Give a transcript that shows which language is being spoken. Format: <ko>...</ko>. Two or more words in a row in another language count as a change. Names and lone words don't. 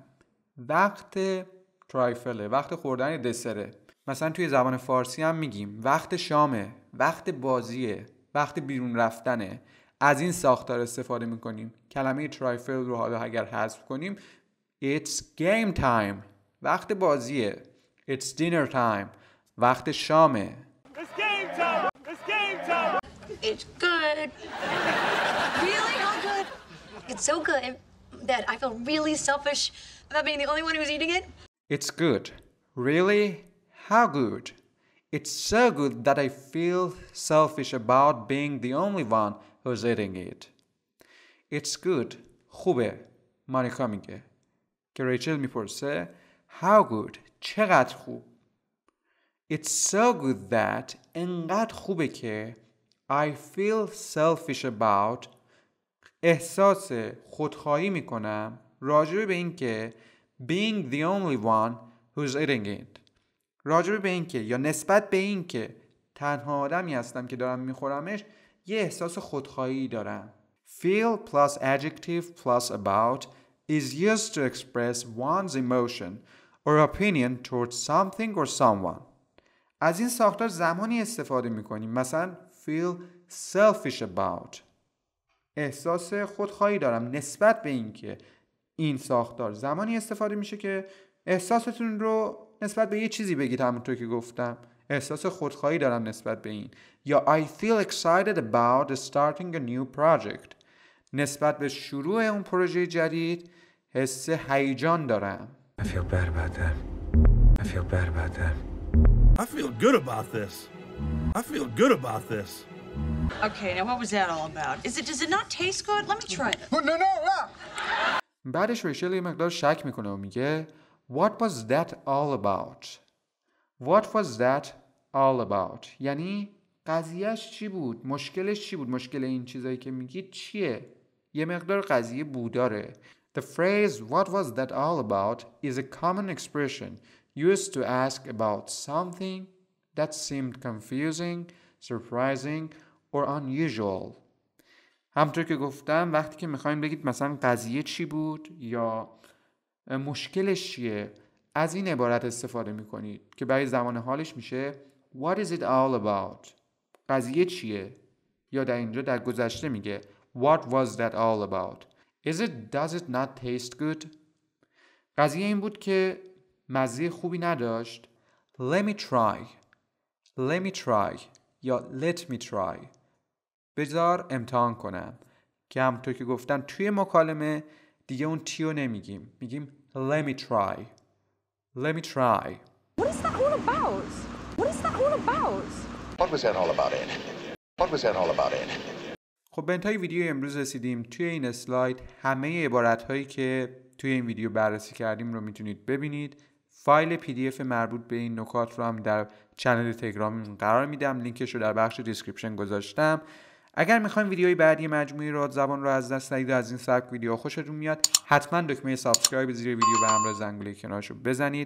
<fa>وقت ترایفله، وقت خوردن دسره. مثلا توی زبان فارسی هم میگیم وقت شامه، وقت بازیه، وقت بیرون رفتنه. از این ساختار استفاده میکنیم. کلمه ترایفل رو حالا اگر حذف کنیم</fa> <en>It's game time.</en> <fa>وقت بازیه.</fa> <en>It's dinner time.</en> <fa>وقت شامه.</fa> <en>It's game time. It's game time. It's good. Really? How good? It's so good that I feel really selfish about being the only one who's eating it. It's good. Really? How good? It's so good that I feel selfish about being the only one who's eating it. It's good.</en> <fa>خوبه. مانیکا میگه. که ریچل میپرسه</fa> <en>How good?</en> <fa>چقدر خوب؟</fa> <en>It's so good that</en> <fa>انقدر خوبه که</fa> <en>I feel selfish about</en> <fa>احساس خودخواهی میکنم راجع به این که</fa> <en>being the only one who's eating it.</en> <fa>راجع به این که یا نسبت به این که تنها آدمی هستم که دارم میخورمش یه احساس خودخواهی دارم.</fa> <en>Feel plus adjective plus about is used to express one's emotion or opinion towards something or someone.</en> <fa>از این ساختار زمانی استفاده میکنیم مثلا</fa> <en>feel selfish about</en> <fa>احساس خودخواهی دارم نسبت به این که این ساختار زمانی استفاده میشه که احساستون رو نسبت به یه چیزی بگید همونطور که گفتم احساس خودخواهی دارم نسبت به این یا</fa> <en>I feel excited about starting a new project</en> <fa>نسبت به شروع اون پروژه جدید حس هیجان دارم</fa> <en>I feel bad about that. I feel bad about that. I feel good about this. I feel good about this. Okay, now what was that all about? Does it not taste good? Let me try it. No.</en> <fa>بعدش ریچل یه مقدار شک میکنه و میگه</fa> <en>What was that all about? What was that all about?</en> <fa>یعنی قضیهش چی بود؟ مشکلش چی بود؟ مشکل این چیزایی که میگید چیه؟ یه مقدار قضیه بوداره.</fa> <en>The phrase what was that all about is a common expression used to ask about something that seemed confusing, surprising or unusual.</en> <fa>همونطور که گفتم وقتی که میخوایم بگید مثلا قضیه چی بود یا مشکلش چیه از این عبارت استفاده میکنید که برای زمان حالش میشه</fa> <en>What is it all about?</en> <fa>قضیه چیه؟ یا در اینجا در گذشته میگه</fa> <en>What was that all about? Does it not taste good?</en> <fa>قضیه این بود که مزه خوبی نداشت.</fa> <en>Let me try یا let me try.</en> <fa>بذار امتحان کنم. که همونطور که گفتم توی مکالمه دیگه اون تیو نمیگیم.</fa> <en>میگیم let me try. Let me try. What is that all about? What is that all about? What was that all about, Ed? What was that all about, Ed?</en> <fa>خب به انتهای ویدیو امروز رسیدیم. توی این اسلاید همه عبارت‌هایی که توی این ویدیو بررسی کردیم رو میتونید ببینید. فایل PDF مربوط به این نکات رو هم در چنل تلگرام قرار میدم. لینکش رو در بخش دیسکریپشن گذاشتم. اگر میخواین ویدیوی بعدی مجموعه راد زبان رو از دست ندید و از این سبک ویدیو خوشتون میاد حتما دکمه سابسکرایب زیر ویدیو به همراه زنگوله کنارش رو بزنید.</fa>